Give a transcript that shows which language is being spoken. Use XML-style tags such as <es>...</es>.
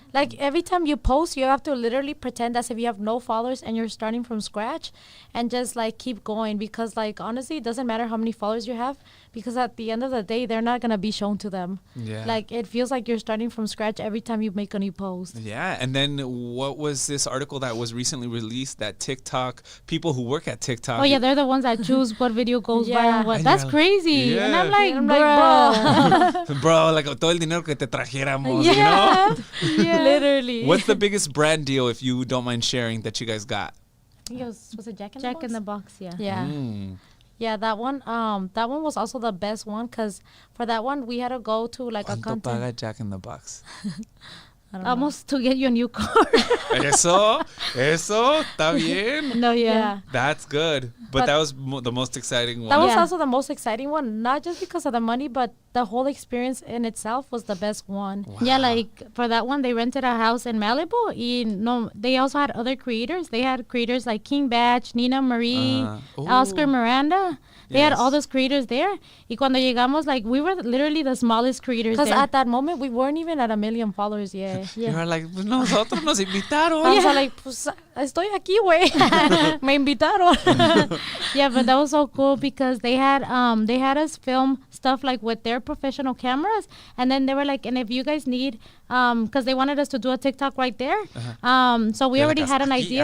<en>Like every time you post, you have to literally pretend as if you have no followers and you're starting from scratch, and just like keep going, because like honestly, it doesn't matter how many followers you have, because at the end of the day, they're not gonna be shown to them. Yeah. Like it feels like you're starting from scratch every time you make a new post. Yeah, and then what was this article that was recently released that TikTok people who work at TikTok? Oh yeah, they're the ones that choose what video goes viral. What? That's crazy. Yeah. And I'm like, bro.</en> <es>Bro, like todo el dinero que te trajéramos,</es> <en>you know? Yeah. Literally. What's the biggest brand deal, if you don't mind sharing, that you guys got? I think it was it Jack in the Box? Yeah. Yeah. Yeah, that one was also the best one, because for that one we had to go to like a content.</en> <es>Paga Jack in the Box?</es> <en>Almost to get you a new car.</en> <es>Eso, está bien.</es> <en>No, yeah. That's good. But that was the most exciting one. That was also the most exciting one, not just because of the money, but the whole experience in itself was the best one. Wow. Yeah, like for that one, they rented a house in Malibu. They also had other creators. They had creators like King Batch, Nina Marie, Oscar Miranda. They had all those creators there.</en> <es>Y cuando llegamos,</es> <en>like, we were literally the smallest creators there. Because at that moment, we weren't even at 1 million followers yet. You were like,</en> <es>pues nosotros nos invitaron.</es> <en>I was like,</en> <es>pues estoy aquí, güey. Me invitaron.</es> <en>Yeah, but that was so cool because they had us film stuff like with their professional cameras, and then they were like, and if you guys need, because they wanted us to do a TikTok right there, so we already had an idea.</en>